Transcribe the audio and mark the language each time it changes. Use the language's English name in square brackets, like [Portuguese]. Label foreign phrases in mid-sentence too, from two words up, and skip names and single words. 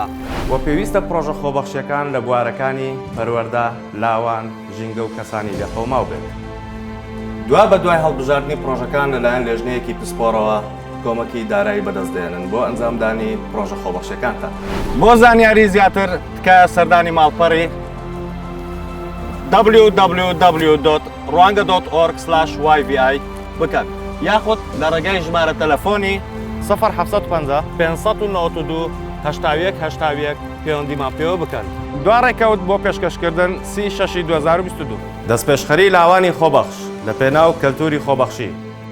[Central Kurdish] وە پێویستە پرۆژە خۆبەخشیەکان لە بوارەکانی پەروەردە، لاوان، ژینگە و کەسانی لێخەوماو بێت. دوا بە دوای هەڵبژاردننی پرۆژەکان لەلایەن لێژنەیەکی پسپۆرەوە کۆمەکی دارایی بەدەستدێنن بۆ ئەنجامدانی پرۆژە خۆبەخشیەکانتان. بۆ زانیاری زیاتر تکایە سەردانی ماڵپەڕی www.rwanga.org/yvi بکەن یاخود لە ڕێگای ژمارە تەلەفۆنی 0750 592 81 پەیوەندیمان پێوە بکەن. دوا ڕێکەوت بۆ پێشکەشکردن 30/6/2022 دەستپێشخەری لاوانی خۆبەخش لە پێناو کەلتوری خۆبەخشی.